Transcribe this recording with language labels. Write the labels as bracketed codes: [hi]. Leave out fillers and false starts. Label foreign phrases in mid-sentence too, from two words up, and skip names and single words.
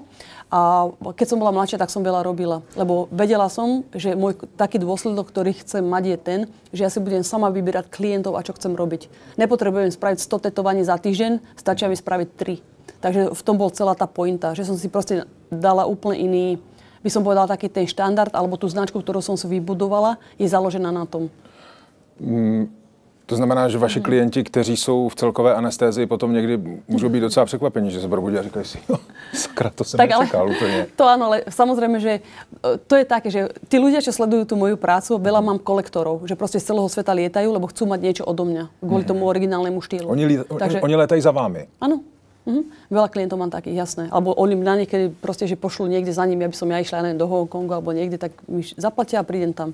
[sk] A keď som bola mladšia, tak som veľa robila. Lebo vedela som, že môj taký dôsledok, ktorý chcem mať, je ten, že ja si budem sama vyberať klientov a čo chcem robiť. Nepotrebujem spraviť 100 tetovaní za týždeň, stačí mi spraviť 3. Takže v tom bol celá tá pointa, že som si proste dala úplne iný, by som povedala, taký ten štandard, alebo tú značku, ktorú som si vybudovala, je založená na tom. [cs] To znamená, že vaši klienti, kteří jsou v celkové anestézii, potom někdy můžou být docela překvapení, že se probudí a říkají si, sakra, to jsem nečekal úplne. [sk] To áno, ale samozrejme, že to je také, že tí ľudia, čo sledujú tú moju prácu, veľa mám kolektorov, že proste z celého sveta lietajú, lebo chcú mať niečo odo mňa, kvôli tomu originálnemu štýlu. Oni lietajú za vámi? Áno. Veľa klientov mám takých, jasné. Alebo oni na niekedy proste, že pošlú niekde za nimi, aby som ja išla do Hongkongu alebo niekde, tak mi zaplatia a prídem tam.